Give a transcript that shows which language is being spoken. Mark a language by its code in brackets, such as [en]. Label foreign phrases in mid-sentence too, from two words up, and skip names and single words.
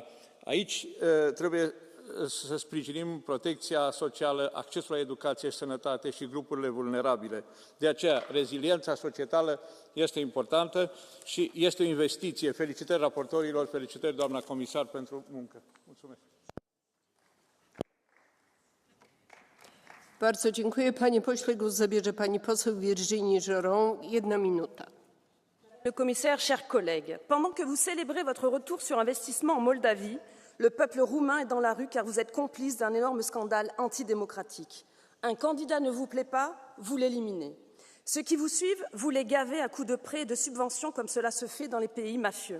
[ro] Aici trebuie să sprijinim protecția socială, accesul la educație și sănătate și grupurile vulnerabile. De aceea, reziliența societală este importantă și este o investiție. Felicitări raportorilor, felicitări doamna comisar pentru muncă. Mulțumesc. [pl] Bardzo dziękuję. Panie pośle, głos zabierze pani poseł Virginie Joron. 1 minuta. [fr] Le commissaire, chers collègues, pendant que vous célébrez votre retour sur investissement en Moldavie, le peuple roumain est dans la rue car vous êtes complice d'un énorme scandale antidémocratique. Un candidat ne vous plaît pas, vous l'éliminez. Ceux qui vous suivent, vous les gavez à coups de prêts et de subventions comme cela se fait dans les pays mafieux.